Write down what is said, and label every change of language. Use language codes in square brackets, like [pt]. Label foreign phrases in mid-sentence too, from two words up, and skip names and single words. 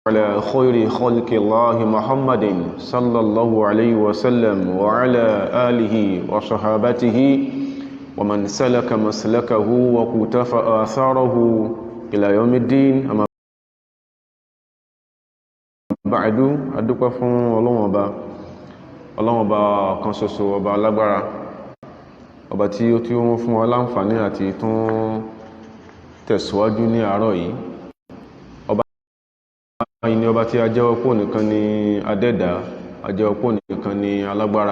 [ar] على خير خلق الله محمد صلى الله عليه وسلم وعلى آله وصحابته ومن سلك مسلكه وقتفى آثاره إلى يوم الدين. أما بعد [yo] adúpẹ́ fún Ọlọ́run Ọba kan ṣoṣo, ọba alágbára, ọba tí ó fún wa láǹfààní àti tún tẹ̀síwájú ní àárọ̀ yìí. Ọba yìí ni ọba tí a jẹ́wọ́ pé nìkan ni adẹ́dà, a jẹ́wọ́ pé nìkan ni alágbára.